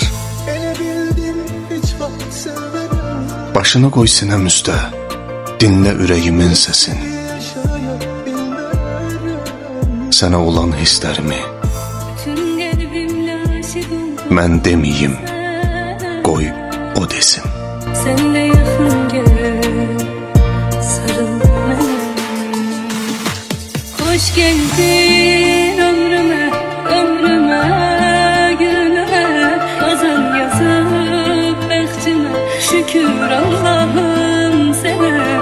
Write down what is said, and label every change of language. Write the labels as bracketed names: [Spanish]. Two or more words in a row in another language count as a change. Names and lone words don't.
[Azerbaijani] Elə bildim heç vaxt sevmedim. Başını qoy sinəm üstə, dinlə ürəyimin səsin. [Turkish] Yaşayabilmem. [Azerbaijani] Sənə olan hisslərimi [Turkish] Bütün kalbimle aşık oldum [Azerbaijani] mən deməyim, [Turkish] sen. [Azerbaijani] qoy o desin. [Turkish] Sen de yakın gel, sarıl bana. Hoş geldin ömrüme, ömrüme, gülüme. Yazan yazıp behtime, şükür Allah'ım sana.